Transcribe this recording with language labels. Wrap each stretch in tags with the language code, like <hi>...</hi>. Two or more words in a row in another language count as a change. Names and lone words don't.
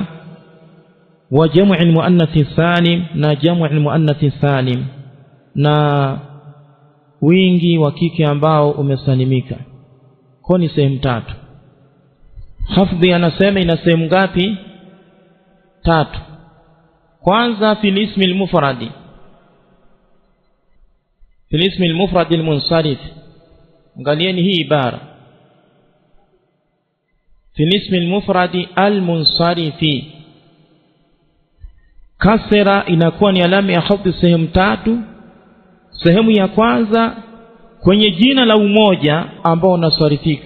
<ar>وجمع المؤنث السالم,</ar> <sw>na</sw> <ar>جمع المؤنث السالم,</ar> <sw>na wingi wa kike ambao umesalimika. Kwa ni sehemu tatu. Khafdi anasema ina sehemu ngapi? Tatu.</sw> <ar>Kwanza في الاسم المفرد في الاسم المفرد المنصرف.</ar> <sw>Angalieni hii ibara,</sw> <ar>في الاسم المفرد المنصرف.</ar> <sw>Kasra inakuwa ni alama ya khafdi sehemu tatu. Sehemu ya kwanza kwenye jina la umoja ambao unasarifika.</sw>